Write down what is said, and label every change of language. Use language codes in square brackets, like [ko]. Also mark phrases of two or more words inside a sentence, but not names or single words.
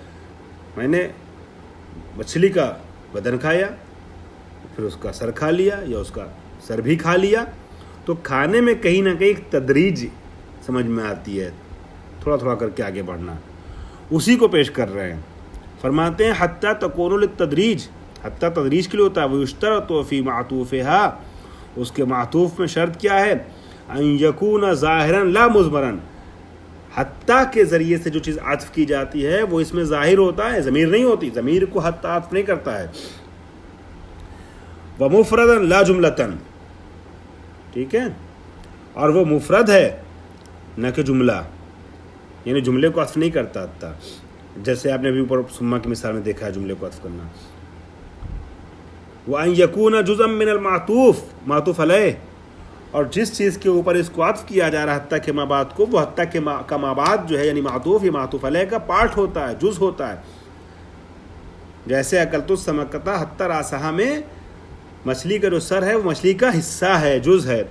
[ur] میں نے مچھلی کا بدن کھایا، پھر اس کا سر کھا لیا، یا اس کا سر بھی کھا لیا. تو کھانے میں کہیں نہ کہیں ایک تدریج سمجھ میں آتی ہے، تھوڑا تھوڑا کر کے آگے بڑھنا، اسی کو پیش کر رہے ہیں. فرماتے ہیں [ar] حتی تکون للتدریج، [ur] حتی تدریج کے لیے ہوتا ہے. [ar] ویشترط فی معطوفہا، [ur] اس کے معطوف میں شرط کیا ہے؟ [ar] ان یکون ظاہرا لا مضمرا، [ur] حتی کے ذریعے سے جو چیز عطف کی جاتی ہے وہ اس میں ظاہر ہوتا ہے، ضمیر نہیں ہوتی، ضمیر کو حتی عطف نہیں کرتا ہے. [ar] ومفردا لا جملتن، [ur] ٹھیک ہے، اور وہ مفرد ہے نہ کہ جملہ، یعنی جملے کو عطف نہیں کرتا حتی. جیسے آپ نے ابھی اوپر ثم کی مثال میں دیکھا ہے جملے کو عطف کرنا. [ar] وَأَن يَكُونَ جُزءًا مِّنَ الْمَعْطُوفِ، [ur] معطوف علیہ، اور جس چیز کے اوپر اس کو عطف کیا جا رہا ہے حتی کے ما بعد کو، وہ حتی کے کا ما بعد جو ہے یعنی معطوف، یہ معطوف علیہ کا پارٹ ہوتا ہے، جز ہوتا ہے. جیسے [ar] اکلت السمکۃ حتی راسہا [ur] میں مچھلی کا جو سر ہے وہ مچھلی کا حصہ ہے، جز ہے.